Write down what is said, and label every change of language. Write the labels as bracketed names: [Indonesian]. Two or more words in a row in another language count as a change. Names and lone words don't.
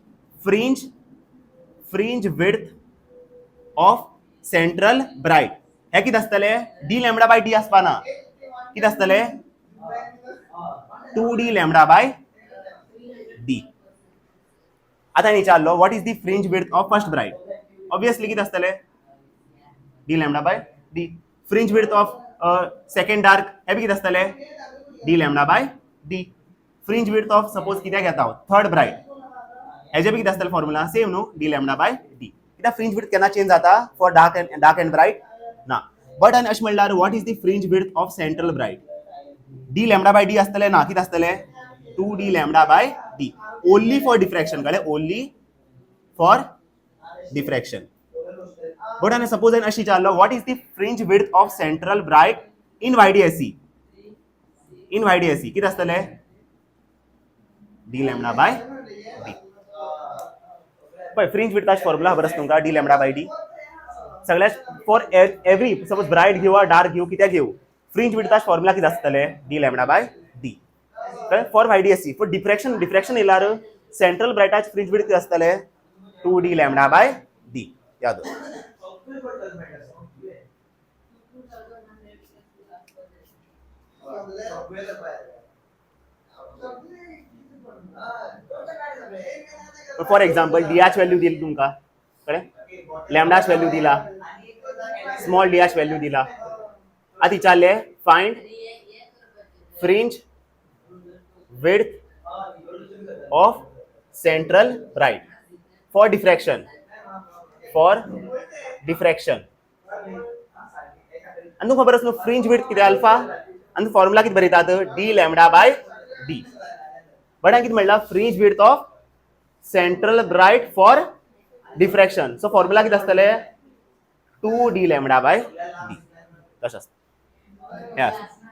[English] fringe width of central bright [Konkani] हे कितें आसतले [English] D lambda by d [Konkani] आसपाना कितें आसतले [English] 2d lambda by d [Konkani] आता विचारलो [English] what is the fringe width of first bright obviously कितें आसतले D lambda by d fringe width of second dark [Konkani] हे बी कितें आसतले [English] D lambda by d fringe width of suppose [Konkani] कित्याक घेता [English] third bright [Konkani] हेजे बी कितें आसतले फॉर्मुला सेम न्हू [English] D lambda by d [Konkani] कित्याक फ्रिंज विड्थ केन्ना चेंज जाता [English] for dark and bright [Konkani] ना बट आनी अशें म्हणल्यार [English] what is the fringe width of central bright D lambda by d [Konkani] आसतले ना कितें आसतले [English] 2d lambda by d only for diffraction कळ्ळें only for diffraction but [Konkani] आनी सपोज अशें विचारलो [English] what is the fringe width of central bright in YDSE [Konkani] कितें आसतले [English] D lambda by d [Konkani] पळय फ्रिंज विड्थाचो फॉर्मुला खबर आसा तुमकां [English] D lambda by d [Konkani] सगळ्यात [English] for every suppose [Konkani] ब्राइट घेऊ वा डार्क घेऊ कित्याक घेऊ फ्रिंज विड्थाचो फॉर्मुला कितें आसतले [English] D lambda by d for YDSE for diffraction [Konkani] येयल्यार सेंट्रल ब्राइटाचे [English] fringe width [Konkani] कितें आसतले [English] 2d lambda by d [Konkani] याद [English] for example [Konkani] डीआच व्हॅल्यू दिली तुमकां कळ्ळें लॅम्बडाच व्हॅल्यू दिला स्मॉल डीआच व्हॅल्यू दिला आता विचारले [English] find fringe width of central bright for diffraction [Konkani] आनी तुका खबर आसा न्हू [English] fringe width [Konkani] कितें अल्फा आनी फॉर्मुला कितें बरयतात [English] D lambda by d [Konkani] बट हांवें कितें म्हणलां [English] fringe width of central bright for diffraction so [Konkani] फॉर्मुला कितें आसतले [English] 2d lambda by d [Konkani] तशें आसता हे आसा